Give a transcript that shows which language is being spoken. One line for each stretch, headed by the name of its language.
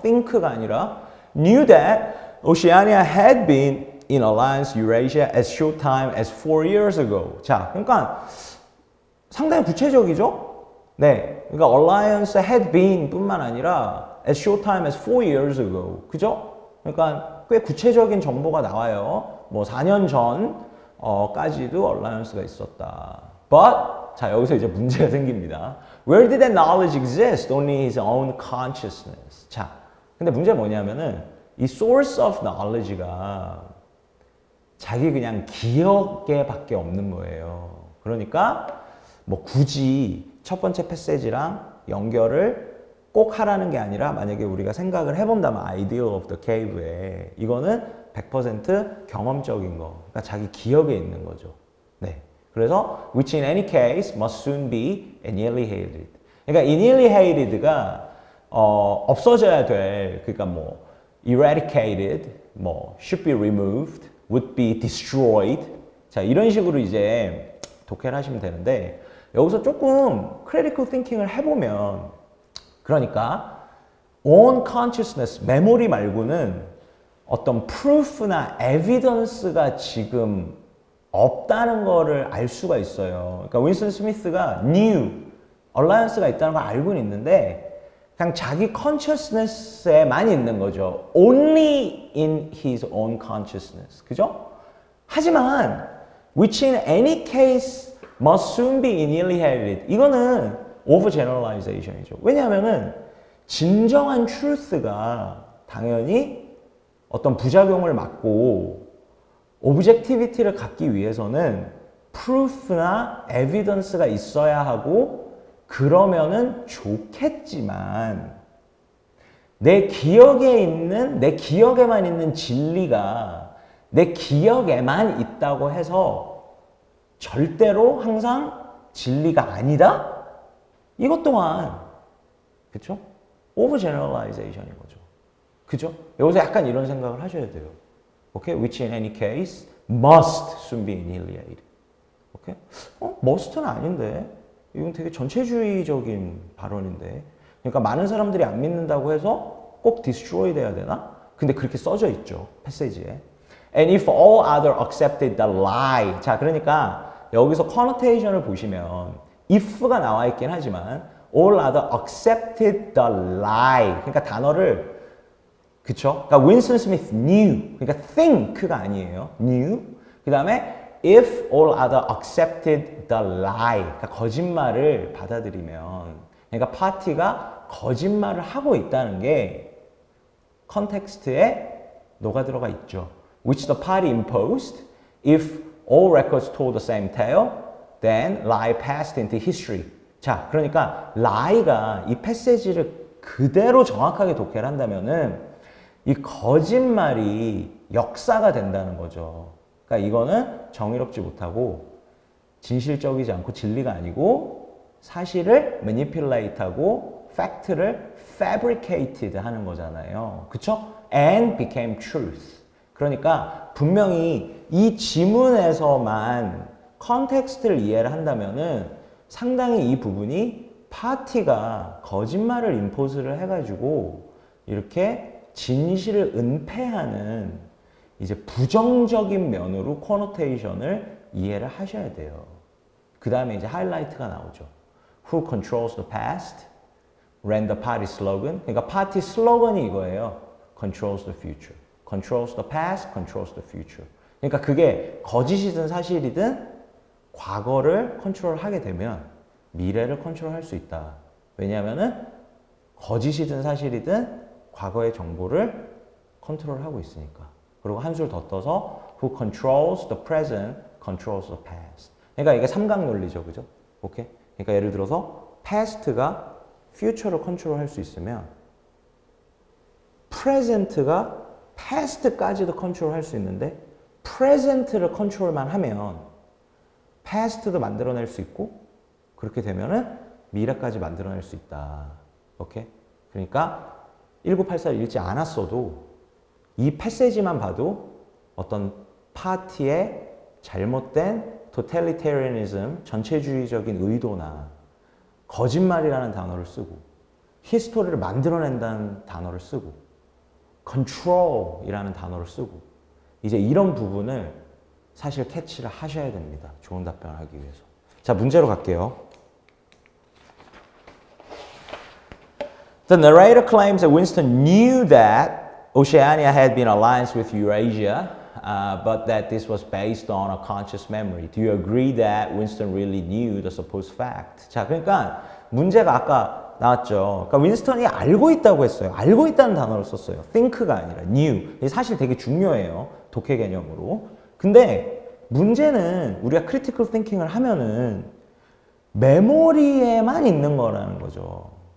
English: think
Korean: 가 아니라
English: knew that Oceania had been in alliance Eurasia as short time as 4 years ago.
Korean: 자, 그러니까 상당히 구체적이죠? 네, 그러니까
English: alliance had been
Korean: 뿐만 아니라
English: as short time as 4 years ago.
Korean: 그죠? 그러니까 꽤 구체적인 정보가 나와요. 뭐 4년 전까지도 alliance가 있었다. But 자, 여기서 이제 문제가 생깁니다.
English: Where did that knowledge exist? Only his own consciousness.
Korean: 자, 근데 문제가 뭐냐면은 이 source of knowledge가 자기 그냥 기억에 밖에 없는 거예요. 그러니까 뭐 굳이 첫 번째 패세지랑 연결을 꼭 하라는 게 아니라 만약에 우리가 생각을 해본다면
English: ideal of the cave
Korean: 에 이거는 100% 경험적인 거, 그러니까 자기 기억에 있는 거죠. 네. 그래서
English: which in any case must soon be annihilated.
Korean: 그러니까 annihilated가 없어져야 될, 그러니까 뭐 eradicated, 뭐 should be removed, would be destroyed. 자, 이런 식으로 이제 독해를 하시면 되는데 여기서 조금 critical thinking을 해보면 그러니까 own consciousness, 메모리 말고는 어떤 proof나 evidence가 지금 없다는 거를 알 수가 있어요. 그러니까 윈슨 스미스가 knew 얼라이언스가 있다는 걸 알고는 있는데 그냥 자기 consciousness에만 있는 거죠.
English: Only in his own consciousness.
Korean: 그죠? 하지만
English: which in any case must soon be annihilated.
Korean: 이거는 overgeneralization이죠. 왜냐하면은 진정한 truth가 당연히 어떤 부작용을 막고 objectivity를 갖기 위해서는 proof나 evidence가 있어야 하고 그러면은 좋겠지만 내 기억에만 있는 진리가 내 기억에만 있다고 해서 절대로 항상 진리가 아니다? 이것 또한 그쵸? overgeneralization인 거죠. 그죠? 여기서 약간 이런 생각을 하셔야 돼요.
English: Okay? Which in any case must soon be annihilated. Okay?
Korean: must는 아닌데 이건 되게 전체주의적인 발언인데 그러니까 많은 사람들이 안 믿는다고 해서 꼭 destroy 돼야 되나? 근데 그렇게 써져 있죠. 패시지에.
English: And if all other accepted the lie.
Korean: 자, 그러니까 여기서 connotation을 보시면 if가 나와 있긴 하지만
English: all other accepted the lie.
Korean: 그러니까 단어를 그쵸? 그러니까 윈스턴 스미스 knew. 그러니까 think가 아니에요.
English: knew.
Korean: 그 다음에
English: if all other accepted the lie.
Korean: 그러니까 거짓말을 받아들이면 그러니까 파티가 거짓말을 하고 있다는 게 컨텍스트에 녹아 들어가 있죠.
English: Which the party imposed. If all records told the same tale, then lie passed into history.
Korean: 자, 그러니까 lie가 이 패시지를 그대로 정확하게 독해를 한다면은 이 거짓말이 역사가 된다는 거죠. 그러니까 이거는 정의롭지 못하고 진실적이지 않고 진리가 아니고 사실을 manipulate하고 팩트를 fabricated 하는 거잖아요. 그쵸?
English: And became truth.
Korean: 그러니까 분명히 이 지문에서만 컨텍스트를 이해를 한다면은 상당히 이 부분이 파티가 거짓말을 임포스를 해가지고 이렇게 진실을 은폐하는 이제 부정적인 면으로 코노테이션을 이해를 하셔야 돼요. 그 다음에 이제 하이라이트가 나오죠.
English: Who controls the past? Ran the party slogan.
Korean: 그러니까 파티 슬로건이 이거예요.
English: Controls the future. Controls the past, controls the future.
Korean: 그러니까 그게 거짓이든 사실이든 과거를 컨트롤하게 되면 미래를 컨트롤할 수 있다. 왜냐하면은 거짓이든 사실이든 과거의 정보를 컨트롤하고 있으니까. 그리고 한술 더 떠서
English: Who controls the present, controls the past.
Korean: 그러니까 이게 삼각 논리죠, 그죠? 오케이? 그러니까 예를 들어서 past가 future를 컨트롤할 수 있으면 present가 past까지도 컨트롤할 수 있는데 present를 컨트롤만 하면 past도 만들어낼 수 있고 그렇게 되면은 미래까지 만들어낼 수 있다. 오케이? 그러니까 1984를 읽지 않았어도 이 패시지만 봐도 어떤 파티의 잘못된 totalitarianism, 전체주의적인 의도나 거짓말이라는 단어를 쓰고 히스토리를 만들어낸다는 단어를 쓰고 control이라는 단어를 쓰고 이제 이런 부분을 사실 캐치를 하셔야 됩니다. 좋은 답변을 하기 위해서. 자, 문제로 갈게요.
English: The narrator claims that Winston knew that Oceania had been alliance with Eurasia, but that this was based on a conscious memory. Do you agree that Winston really knew the supposed fact?
Korean: 자, 그러니까 문제가 아까 나왔죠. 그러니까 윈스턴이 알고 있다고 했어요. 알고 있다는 단어를 썼어요. think가 아니라 knew. 이게 사실 되게 중요해요. 독해 개념으로. 근데 문제는 우리가 critical thinking을 하면은 메모리에만 있는 거라는 거죠.